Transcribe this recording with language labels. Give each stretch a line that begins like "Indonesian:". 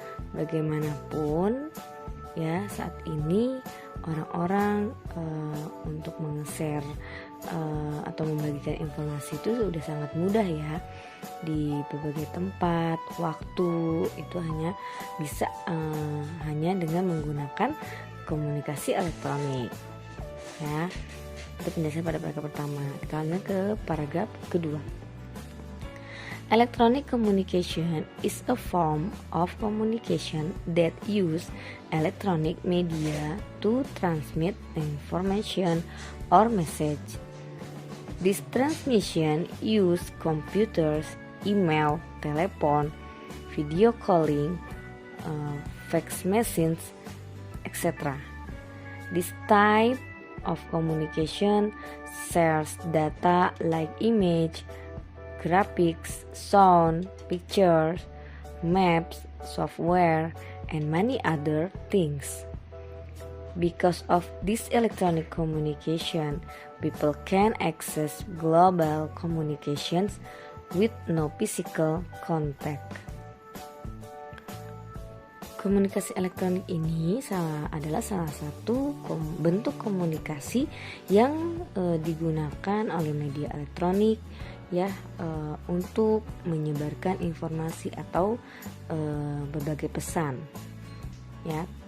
Indonesian: Bagaimanapun ya, saat ini orang-orang untuk meng-share atau membagikan informasi itu sudah sangat mudah ya, di berbagai tempat, waktu, itu hanya bisa hanya dengan menggunakan komunikasi elektronik ya. Itu penjelasan pada paragraf pertama. Kita lanjut ke paragraf kedua.
English: Electronic communication is a form of communication that use electronic media to transmit information or message. This transmission use computers, email, telephone, video calling, fax machines, etc. This type of communication shares data like image, graphics, sound, pictures, maps, software, and many other things. Because of this electronic communication, people can access global communications with no physical contact.
Indonesian: Komunikasi elektronik ini adalah salah satu bentuk komunikasi yang digunakan oleh media elektronik ya, untuk menyebarkan informasi atau berbagai pesan ya.